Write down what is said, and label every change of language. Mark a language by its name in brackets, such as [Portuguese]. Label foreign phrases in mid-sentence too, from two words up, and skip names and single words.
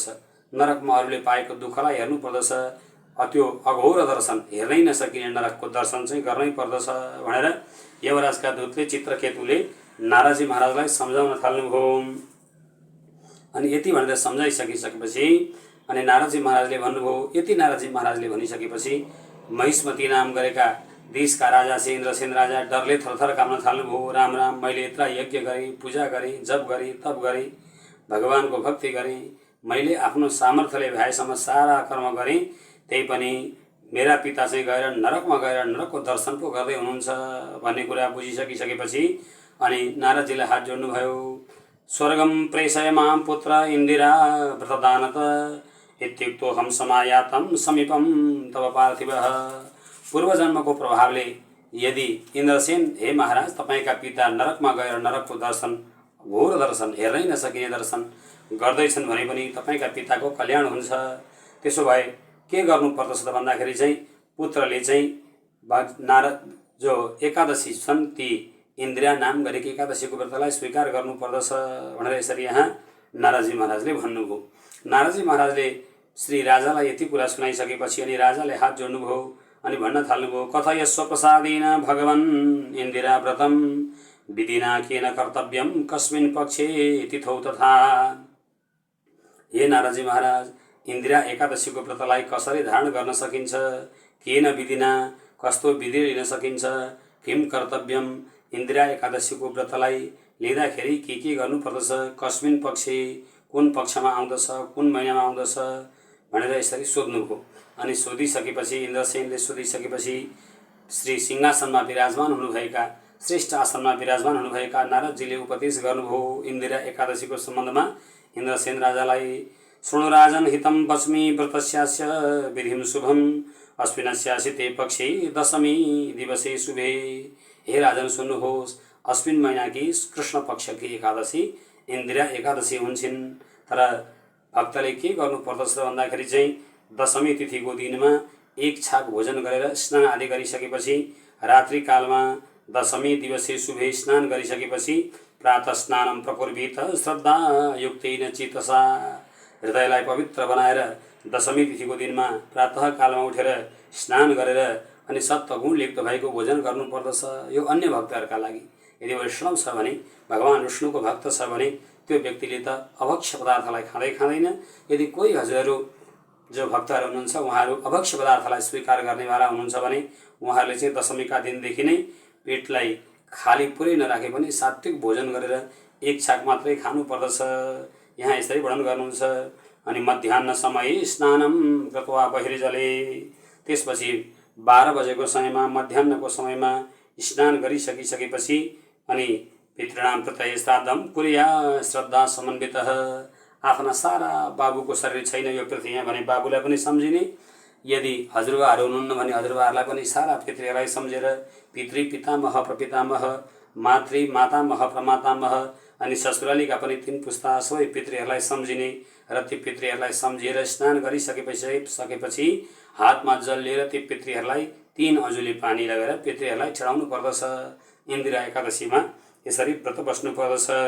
[Nepali] नरकमा अरूले पाएको दुःखलाई हेर्नु पर्दछ। त्यो अघोर दर्शन, हेर्नै नसकिने नरकको दर्शन चाहिँ गर्नै पर्दछ भनेर यमराजका दूतले चित्रकेतुले नारदजी महाराजलाई सम्झाउन थाल्नुभयो। अनि यति भनेर सम्झाइसकिसकेपछि अनि नारदजी महाराजले भन्नुभयो, यति नारदजी महाराजले भनिसकेपछि महिष्मती नाम गरेका देशका राजा से इन्द्रसेन राजा डरले थरथर काम्न थाल्नुभयो। राम राम, मैले यत्र यज्ञ गरेँ, पूजा गरेँ, जप गरेँ, तप गरेँ, भगवानको भक्ति गरेँ, मैले आफ्नो सामर्थ्यले भएसम्म सारा कर्म गरेँ, त्यही पनि मेरा पिता चाहिँ गएर नरकमा गएर नरकको दर्शन पो गर्दै हुनुहुन्छ भन्ने कुरा बुझिसकिसकेपछि अनि नारदजीलाई हात जोड्नुभयो। [Sanskrit] स्वर्गम प्रेषय मां पुत्र इन्दिरा व्रतदानत इत्युक्तो हम समायातम समीपम तब पार्थिवः। [Nepali] पूर्वजन्मको प्रभावले यदि इन्द्रसेन, हे महाराज तपाईँका पिता नरकमा गएर नरकको दर्शन, घोर दर्शन, हेर्नै नसकिने दर्शन गर्दैछन् भने पनि तपाईँका पिताको कल्याण हुन्छ। त्यसो भए के गर्नुपर्दछ त भन्दाखेरि चाहिँ पुत्रले चाहिँ नारद जो एकादशी छन् ती इन्द्रिया नाम गरेको एकादशीको व्रतलाई स्वीकार गर्नुपर्दछ भनेर यसरी यहाँ नारदजी महाराजले भन्नुभयो। नारदजी महाराजले श्री राजालाई यति कुरा सुनाइसकेपछि अनि राजाले हात जोड्नुभयो अनि भन्न थाल्नुभयो, [Sanskrit] कथय स्वप्रसादेन भगवन् इन्दिरा व्रतम विधिना केन कर्तव्यम कस्मिन् पक्षे तिथौ तथा। [Nepali] हे नारदजी महाराज, इन्दिरा एकादशीको व्रतलाई कसरी धारण गर्न सकिन्छ, [Sanskrit] केन विधिना, [Nepali] कस्तो विधि लिन सकिन्छ, [Sanskrit] किम कर्तव्यम, [Nepali] इन्दिरा एकादशीको व्रतलाई लिँदाखेरि के गर्नुपर्दछ, [Sanskrit] कस्मिन् पक्षे, [Nepali] कुन पक्षमा आउँदछ, कुन महिनामा आउँदछ भनेर यसरी सोध्नुभयो। अनि सोधिसकेपछि इन्द्रसेनले सोधिसकेपछि श्री सिंहासनमा विराजमान हुनुभएका, श्रेष्ठ आसनमा विराजमान हुनुभएका नारदजीले उपदेश गर्नुभयो इन्दिरा एकादशीको सम्बन्धमा इन्द्रसेन राजालाई। [Sanskrit] शृणु राजन हितं वच्मि व्रतस्यास्य विधिं शुभम् अश्विनस्यासि ते पक्षे दशमी दिवसे शुभे। [Nepali] हे राजन सुन्नुहोस्, अश्विन महिनाकी कृष्ण पक्षकी एकादशी इन्दिरा एकादशी हुन्छन्। तर भक्तले के गर्नुपर्दछ भन्दाखेरि चाहिँ दशमी तिथिको दिनमा एक छाक भोजन गरेर स्नान आदि गरिसकेपछि रात्रिकालमा [Sanskrit] दशमी दिवसे शुभे [Nepali] स्नान गरिसकेपछि [Sanskrit] प्रातः स्नानं प्रकुर्वीत श्रद्धायुक्तेन चितसा [Nepali] हृदयलाई पवित्र बनाएर दशमी तिथिको दिनमा प्रातःकालमा उठेर स्नान गरेर अनि सत्वगुण लिप्त भएको भोजन गर्नुपर्दछ। यो अन्य भक्तहरूका लागि। यदि वैष्णव छ भने, भगवान विष्णुको भक्त छ भने त्यो व्यक्तिले त अभक्ष्य पदार्थलाई खाँदै खाँदैन। यदि कोही हजुरहरू जो भक्तहरू हुनुहुन्छ उहाँहरू अभक्ष्य पदार्थलाई स्वीकार गर्नेवाला हुनुहुन्छ भने उहाँहरूले चाहिँ दशमीका दिनदेखि नै पेटलाई खाली पुरै नराखे पनि सात्विक भोजन गरेर एक छाक मात्रै खानुपर्दछ। यहाँ यसरी वर्णन गर्नुहुन्छ। [Sanskrit] अनि मध्याह्न समय स्नानम कृत्वा बहिर्जले, [Nepali] त्यसपछि 12 बजेको समयमा मध्याह्नको समयमा स्नान गरिसकिसकेपछि अनि [Sanskrit] पितॄणाम प्रत्यय श्राद्धम कुर्या श्रद्धा समन्वितः, [Nepali] आफ्ना सारा बाबुको शरीर छैन यो पृथ्वीमा भने बाबुलाई पनि सम्झिने, यदि हजुरबाहरू हुनुहुन्न भने हजुरबाहरूलाई पनि सारा पितृहरूलाई सम्झेर पितृ पितामह प्रपितामह मातृ मातामह प्रमातामह अनि ससुरालीका पनि 3 पुस्ता सबै पितृहरूलाई सम्झिने र ती पितृहरूलाई सम्झेर स्नान गरिसकेपछि हातमा जल लिएर ती पितृहरूलाई 3 अजुली पानी लगेर पितृहरूलाई चढाउनु पर्दछ। इन्दिरा एकादशीमा यसरी व्रत बस्नु पर्दछ।